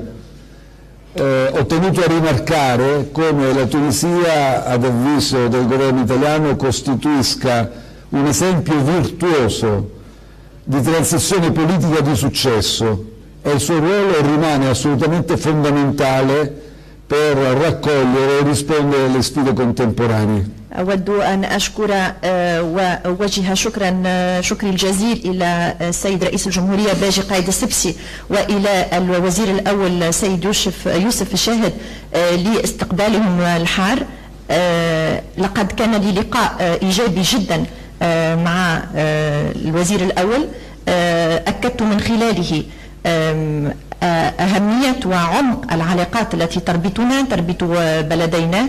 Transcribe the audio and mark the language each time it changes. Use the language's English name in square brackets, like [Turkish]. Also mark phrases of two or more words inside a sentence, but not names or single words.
[Italian] Ho tenuto a rimarcare come la Tunisia, ad avviso del governo italiano, costituisca un esempio virtuoso di transizione politica di successo e il suo ruolo rimane assolutamente fondamentale per raccogliere e rispondere alle sfide contemporanee. [Arabic] أود أن أشكر وأوجه شكري الجزيل إلى السيد رئيس الجمهورية باجي قايد السبسي وإلى الوزير الأول سيد يوسف الشاهد لاستقبالهم الحار. لقد كان لي لقاء إيجابي جدا مع الوزير الأول، أكدت من خلاله أهمية وعمق العلاقات التي تربط بلدينا.